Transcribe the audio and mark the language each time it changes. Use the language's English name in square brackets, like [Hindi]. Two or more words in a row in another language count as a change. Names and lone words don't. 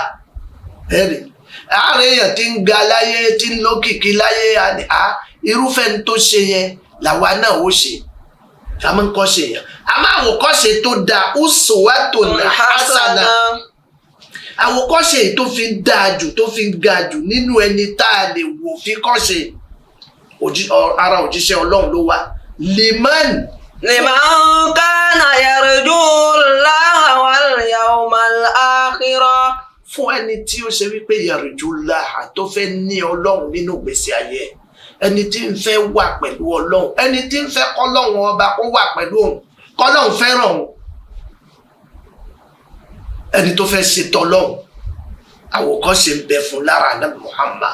[Yoruba] Ẹ̀rì àárín èèyàn tí ń ga láyé tí ń lókìkí láyé irúfẹ́ ní tó ṣe yẹn làwa náà ó ṣe. A máa ń kọ́ṣe yẹn. A máa wò kọ́ṣe tó dáa [Arabic] أسوة حسنة. [Yoruba] àwòkọ́ṣe tó fi ń dáa jù tó fi ń ga jù nínú ẹni tá a lè wò fi kọ́ṣe ara òjíṣẹ́ Ọlọ́run ló wà liman [Arabic] كان يرجو الله واليوم الآخر. [Yoruba] fún ẹni tí ó ṣe wípé [Arabic] يرجو الله [Yoruba] tó fẹ́ ní Ọlọ́run nínú ìgbésí ayé ẹni tí ń fẹ́ wà pẹ̀lú Ọlọ́run ẹni tí ń fẹ́ k'Ọlọ́run ọba kó wà pẹ̀lú òun k'Ọlọ́run fẹ́ràn òun ẹni tó fẹ́ ṣe tọ́lọ́run àwòkọ́ṣe ń bẹ fún lára Ànábì Muhammad